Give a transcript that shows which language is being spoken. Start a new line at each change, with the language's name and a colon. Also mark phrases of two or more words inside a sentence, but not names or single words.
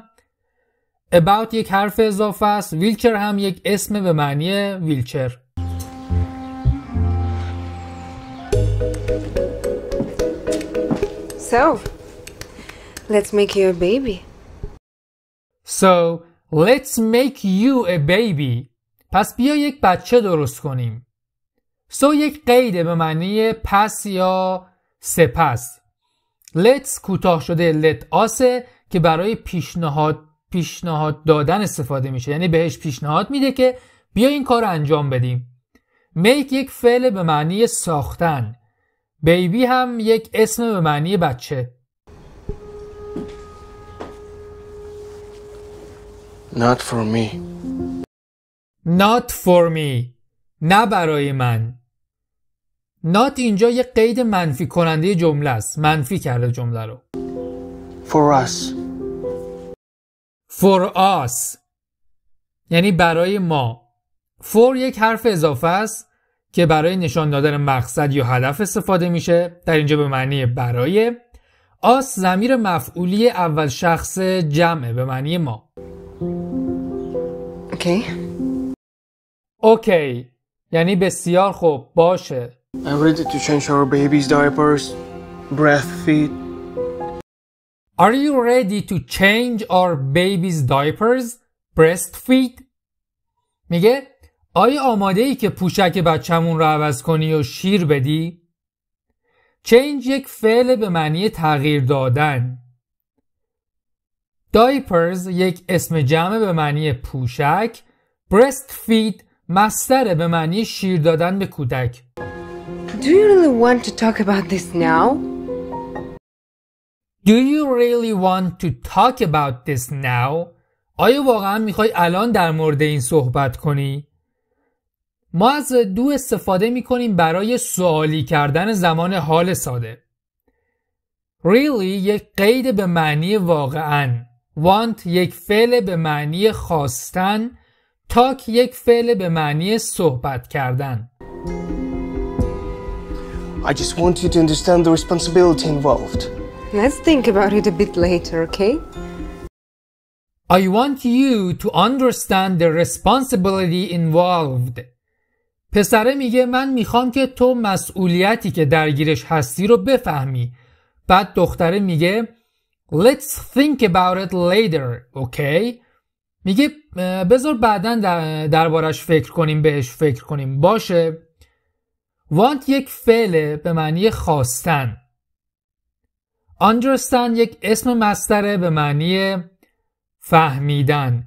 Persian: about یک حرف اضافه است. wheelchair هم یک اسم به معنی ویلچر.
English: So, let's make you a baby. So, let's make you a baby.
Persian: پس بیا یک بچه درست کنیم. So یک قیده به معنی پس یا سپس. Let's کوتاه شده
English: let us
Persian: که برای پیشنهاد دادن استفاده میشه، یعنی بهش پیشنهاد میده که بیا این کار رو انجام بدیم. make یک فعل به معنی ساختن. بیبی هم یک اسم به معنی بچه.
English: Not for me. Not for me.
Persian: نه برای من. not اینجا یک قید منفی کننده جمله است. منفی کرده جمله رو.
English: For us. For us
Persian: یعنی برای ما. for یک حرف اضافه است که برای نشان دادن مقصد یا هدف استفاده میشه. در اینجا به معنی برای. us ضمیر مفعولی اول شخص جمعه به معنی ما. Okay. اوکی یعنی بسیار خوب، باشه.
English: I'm ready to change our baby's diapers, breastfeed. Are you ready to change our baby's diapers? Breastfeed?
Persian: میگه آیا آماده ای که پوشک بچه‌مون رو عوض کنی و شیر بدی؟ change یک فعل به معنی تغییر دادن. diapers یک اسم جمع به معنی پوشک. breastfeed مصدر به معنی شیر دادن به کودک.
English: Do you really want to talk about this now? Do you really want to talk about this now?
Persian: آیا واقعا میخوای الان در مورد این صحبت کنی؟ ما از do استفاده میکنیم برای سوالی کردن زمان حال ساده. Really یک قید به معنی واقعاً. Want یک فعل به معنی خواستن. Talk یک فعل به معنی صحبت کردن.
English: I just want you to understand the responsibility involved. Let's think about it a bit later, okay? I want you to understand the responsibility involved.
Persian: پسره میگه من میخوام که تو مسئولیتی که درگیرش هستی رو بفهمی. بعد دختره میگه
English: Let's think about it later,
Persian: okay? میگه بذار بعداً دربارش فکر کنیم، بهش فکر کنیم. باشه. Want یک فعل به معنی خواستن. Understand یک اسم مصدر به معنی فهمیدن.